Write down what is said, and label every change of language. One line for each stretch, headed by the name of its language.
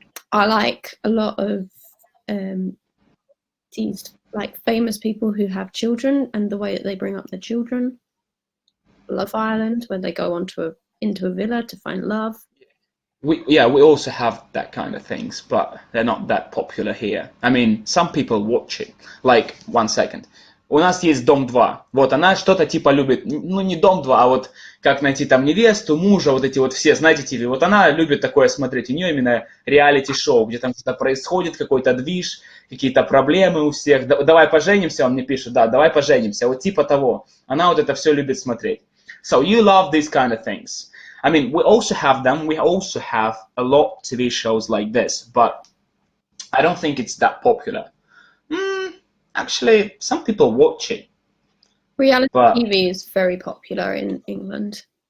English: I like a lot of these like famous people who have children and the way that they bring up their children. Love Island, where they go into a villa to find love. We also have that kind of things, but they're not that popular here. I mean, some people watch it. Like, one second.
Russian: У нас есть Дом 2. Вот она что-то типа любит, ну не Дом 2, а вот как найти там невесту, мужа, вот эти вот все, знаете, ТВ. Вот она любит такое смотреть. У нее именно реалити-шоу, где там что-то происходит, какой-то движ, какие-то проблемы у всех. Давай поженимся, он мне пишет, да, давай поженимся. Вот типа того. Она вот это все любит смотреть.
English: So you love these kind of things. I mean, we also have them. We also have a lot of TV shows like this, but I don't think it's that popular. Actually, some people watch it. Reality But TV is very popular in England.